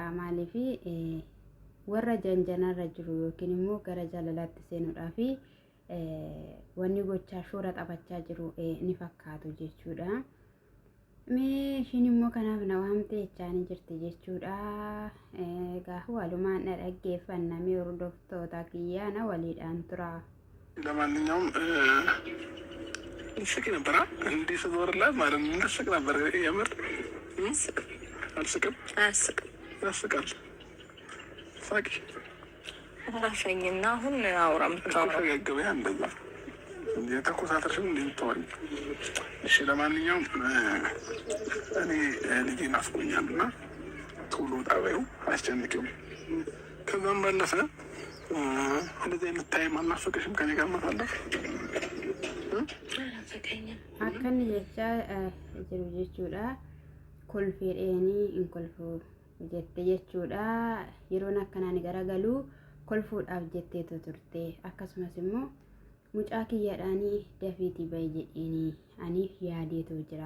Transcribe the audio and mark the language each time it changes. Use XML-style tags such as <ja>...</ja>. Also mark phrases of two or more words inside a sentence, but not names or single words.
<om>Maaliif warra janjanarra jiru yookiin immoo gara jaalalaatti seenuudhaa fi wanni gochaa shoora taphachaa jiru ni fakkaatu jechuudha. Mee ishiin immoo kanaaf na waamtee jechaanii jirti jechuudha. Egaa walumaan na dhaggeeffanna mee hordoftoota kiyyaa na waliidhaan tura.</om> <am>ለማንኛውም እንስቅ ነበራ እንዲህ ስትወርላት ማለት ነው። እንስቅ ነበር የምር አልስቅም? አያስቅም። ያስቃል። ሳቂ ራፈኝና አሁን አውራ ምታወራ ገበያ እንደዛ የተኮሳተርሽም እንደምታወሪ። እሺ ለማንኛውም እኔ ልጄ ናፍቆኛል እና ቶሎ ጣቢያው አስጨንቂው። ከዛም ባለፈ እንደዚህ አይነት ታይም አልናፈቀሽም ከኔ ጋር ማሳለፍ?</am> <om>Akkanni jechaa jiru jechuudha. Kolfiidheeni hin kolfuu jette jechuudha. Yeroon akkanaan garagalu kolfuudhaaf jetteetu turte. Akkasumas immoo mucaa kiyyaadhaanii dafiitii bahi jedheeni aniif yaadeetu jira.</om>